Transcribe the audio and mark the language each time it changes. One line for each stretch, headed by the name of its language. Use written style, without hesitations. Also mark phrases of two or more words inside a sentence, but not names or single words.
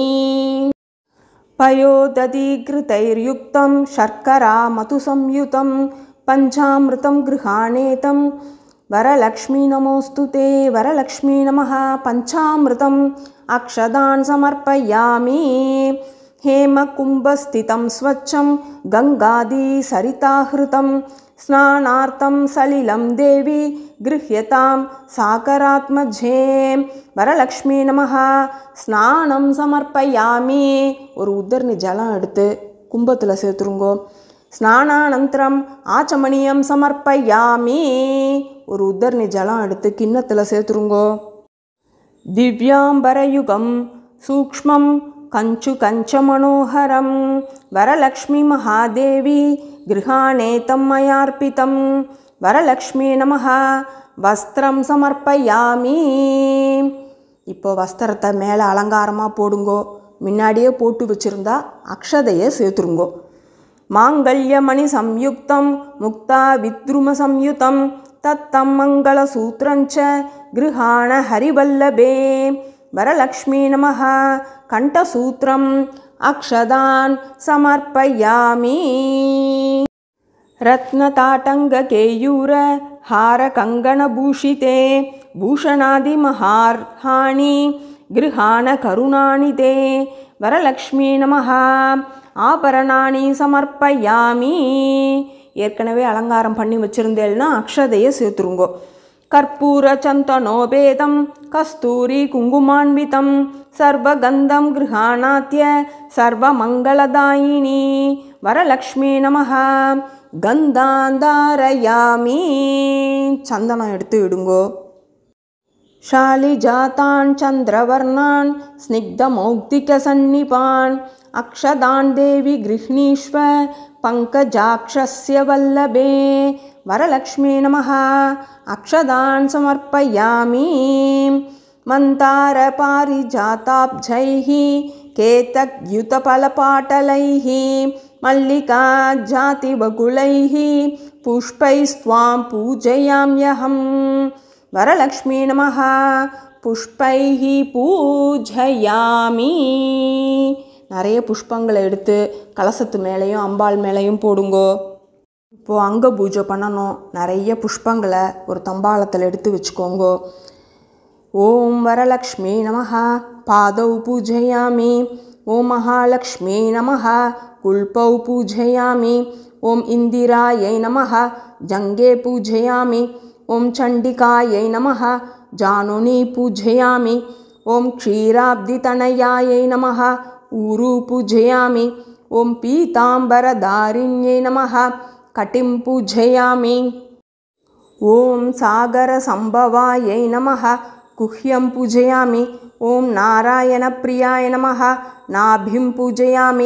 Sanskrit: पयोदधिघृतैर्युक्तं शर्करा मधुसंयुतं पञ्चामृतं गृहाणेतं वरलक्ष्मी नमोऽस्तु ते वरलक्ष्मी नमः पञ्चामृतम् अक्षदान् समर्पयामि हेमकुम्भस्थितं स्वच्छं गङ्गादिसरिताहृतं स्नानार्थं सलिलं देवी गृह्यतां साकरात्मजे वरलक्ष्मी नमः स्नानं समर्पयामि
Tamil: ஒரு உதர்ணி ஜலம் எடுத்து கும்பத்தில் சேர்த்துருங்கோ
Sanskrit: ஸ்நானானந்தரம் आचमनीयं समर्पयामि
Tamil: ஒரு உதர்ணி ஜலம் எடுத்து கிண்ணத்தில் சேர்த்துருங்கோ
Sanskrit: दिव्याम्बरयुगं सूक्ष्मं कञ्चुकञ्चमनोहरं वरलक्ष्मी महादेवी गृहाणेतं मयार्पितं वरलक्ष्मी नमः वस्त्रं समर्पयामि
Tamil: இப்போ வஸ்திரத்தை மேலே அலங்காரமாக போடுங்கோ முன்னாடியே போட்டு வச்சுருந்தா அக்ஷதையை சேர்த்துருங்கோ
Sanskrit: माङ्गल्यमणि संयुक्तं मुक्ता विद्रुम संयुतम् तत्तं मङ्गलसूत्रञ्च गृहाण हरिवल्लभे वरलक्ष्मी नमः कण्ठसूत्रम् अक्षदान् समर्पयामि रत्नताटङ्गकेयूर हारकङ्गणभूषिते भूषणादिमहार्हाणि गृहाण करुणानि ते वरलक्ष्मी नमः आभरणानि समर्पयामि
Tamil: ஏற்கனவே அலங்காரம் பண்ணி வச்சிருந்தேன்னா அக்ஷதையை சேர்த்துருங்கோ
Sanskrit: कर्पूर चन्दनोपेतं कस्तूरी कुङ्कुमान्वितम् सर्वगन्धं गृहाणाद्य सर्वमङ्गलदायिनि वरलक्ष्मी नमः गन्धान्धारयामि
Tamil: சந்தனம் எடுத்து இடுங்கோ
Sanskrit: शालिजातान् चन्द्रवर्णान् स्निग्धमौक्तिकसन्निपान् अक्षदान् देवी गृह्णीष्व पङ्कजाक्षस्य वल्लभे वरलक्ष्मी नमः अक्षदान् समर्पयामि मन्दारपारिजाताब्जैः केतकयुतफलपाटलैः मल्लिकाजातिबकुलैः पुष्पैस्त्वां पूजयाम्यहम् वरलक्ष्मी नमः पुष्पैः पूजयामि
Tamil: நிறைய புஷ்பங்களை எடுத்து கலசத்து மேலேயும் அம்பாள் மேலேயும் போடுங்கோ இப்போது அங்க பூஜை பண்ணணும் நிறைய புஷ்பங்களை ஒரு தம்பாளத்தில் எடுத்து வச்சுக்கோங்கோ
Sanskrit: ॐ वरलक्ष्मी नमः पादौ पूजयामि ॐ महालक्ष्मी नमः गुल्फौ पूजयामि ॐ इन्दिरायै नमः जङ्घे पूजयामि ओम चंडिकायै नमः जानुनी पूजयामि ओम क्षीराब्धितनयायै नमः ऊरु पूजयामि ओम पीतांबरधारिण्यै नमः कटिं पूजयामि ओम सागरसंभवायै नमः गुह्यं पूजयामि ओम नारायणप्रियाय नमः नाभिं पूजयामि